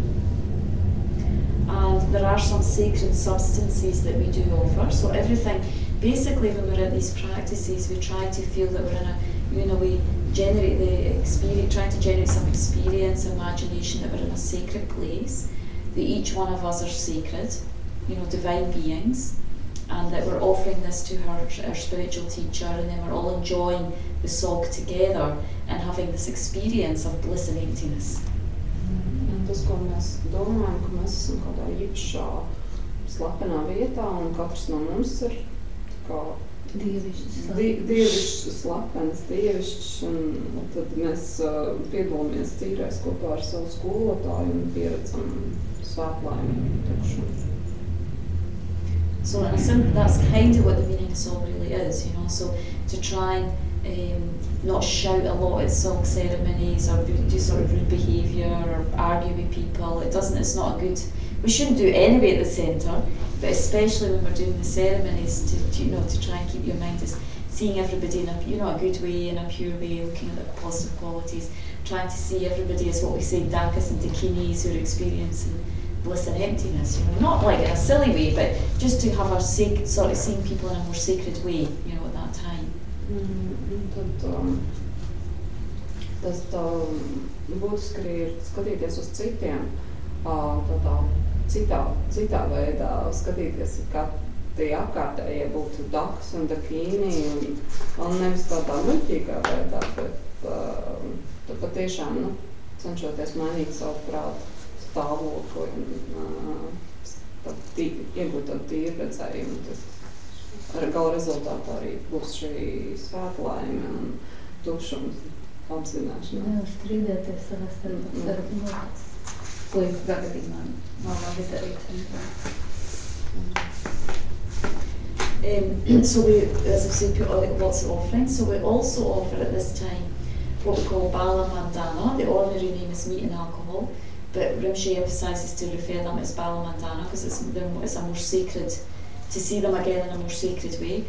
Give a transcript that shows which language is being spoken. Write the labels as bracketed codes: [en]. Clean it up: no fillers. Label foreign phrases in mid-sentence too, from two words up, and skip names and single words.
[en] And there are some sacred substances that we do offer. So everything, basically when we're in these practices, we try to feel that we're in a, we generate the experience, trying to generate some experience, imagination that we're in a sacred place, that each one of us are sacred, divine beings, and that we're offering this to our spiritual teacher, and then we're all enjoying the song together and having this experience of bliss and emptiness. [lv] Tas, ko mēs domājam, ka mēs esam kādā īpašā slepenā vietā, un katrs no mums ir kā dievišķs slepens, dievišķs, un tad mēs piedalāmies dzīrēs kopā ar savu skolotāju un pieredzam svētlaimi tukšumu. [en] So in a sense, that's kind of what the meaning of song really is, so to try and not shout a lot at song ceremonies or do sort of rude behaviour or argue with people. It's not a good, we shouldn't do it anyway at the centre, but especially when we're doing the ceremonies to try and keep your mind as seeing everybody in a good way, in a pure way, looking at the positive qualities, trying to see everybody as what we say dakas and dakinis who are experiencing bliss and emptiness, not like in a silly way, but just to have sort of seeing people in a more sacred way, at that time. [lv] Tad tas būtiski ir skatīties uz citiem, tādā citā veidā, skatīties, kā tie apkārtējie būtu dakas un dakīni, un nevis tādā muļķīgā veidā, bet patiešām cenšoties mainīt savu prātu stāvokli un iegūt tādu tīru redzējumu. Ar gala rezultātā arī būs šī svētlaime un tukšums apzināšana. Strīdēties savā starpā, ko jūs gadījumā nav labi darīt. [en] So we, as I said, put lots of offerings. So we also offer at this time what we call Bala Mandana. The ordinary name is meat and alcohol, but Rinpoche emphasises to refer them as Bala Mandana because it's a more sacred, to see them again in a more sacred way.